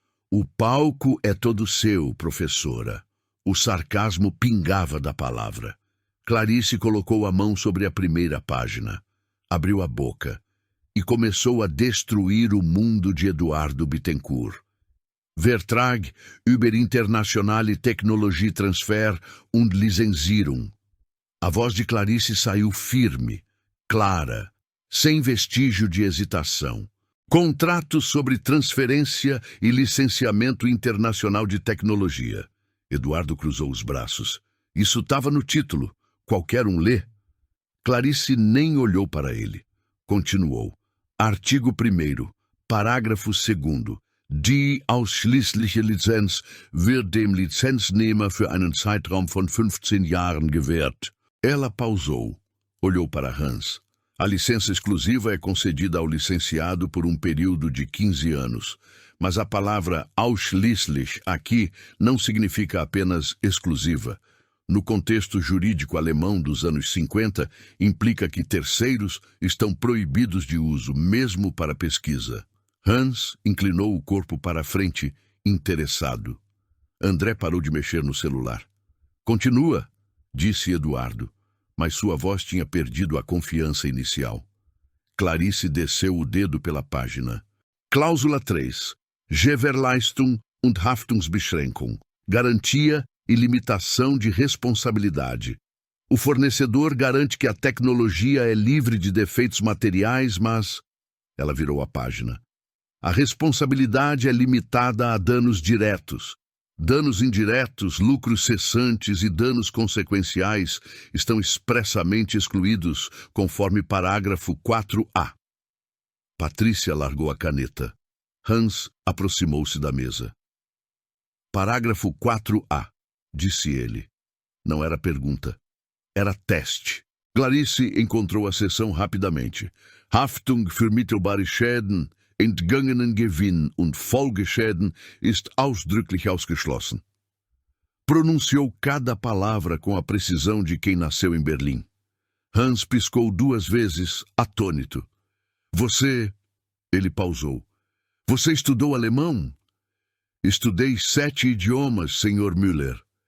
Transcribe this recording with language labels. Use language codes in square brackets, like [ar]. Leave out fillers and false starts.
[pt] O palco é todo seu, professora. O sarcasmo pingava da palavra. Clarice colocou a mão sobre a primeira página. Abriu a boca e começou a destruir o mundo de Eduardo Bittencourt. [de] Vertrag über internationale Technologietransfer und Lizenzierung. [pt] A voz de Clarice saiu firme, clara, sem vestígio de hesitação. Contrato sobre transferência e licenciamento internacional de tecnologia. Eduardo cruzou os braços. Isso estava no título. Qualquer um lê. Clarice nem olhou para ele. Continuou. Artigo 1º, parágrafo 2º. [de] Die ausschließliche Lizenz wird dem Lizenznehmer für einen Zeitraum von 15 Jahren gewährt. [pt] Ela pausou. Olhou para Hans. A licença exclusiva é concedida ao licenciado por um período de 15 anos. Mas a palavra ausschließlich aqui não significa apenas exclusiva. No contexto jurídico alemão dos anos 50, implica que terceiros estão proibidos de uso, mesmo para pesquisa. Hans inclinou o corpo para a frente, interessado. André parou de mexer no celular. Continua, disse Eduardo, mas sua voz tinha perdido a confiança inicial. Clarice desceu o dedo pela página. Cláusula 3. [de] Gewährleistung und Haftungsbeschränkung. [pt] Garantia e limitação de responsabilidade. O fornecedor garante que a tecnologia é livre de defeitos materiais, mas... Ela virou a página. A responsabilidade é limitada a danos diretos. Danos indiretos, lucros cessantes e danos consequenciais estão expressamente excluídos, conforme parágrafo 4A. Patrícia largou a caneta. Hans aproximou-se da mesa. Parágrafo 4A, disse ele. Não era pergunta. Era teste. Clarice encontrou a seção rapidamente. [de] Haftung für mittelbare Schäden, entgangenen Gewinn und Folgeschäden ist ausdrücklich ausgeschlossen. [pt] Pronunciou cada palavra com a precisão de quem nasceu em Berlim. Hans piscou 2 vezes, atônito. Você... Ele pausou. Você estudou alemão? Estudei 7 idiomas, Sr. Müller.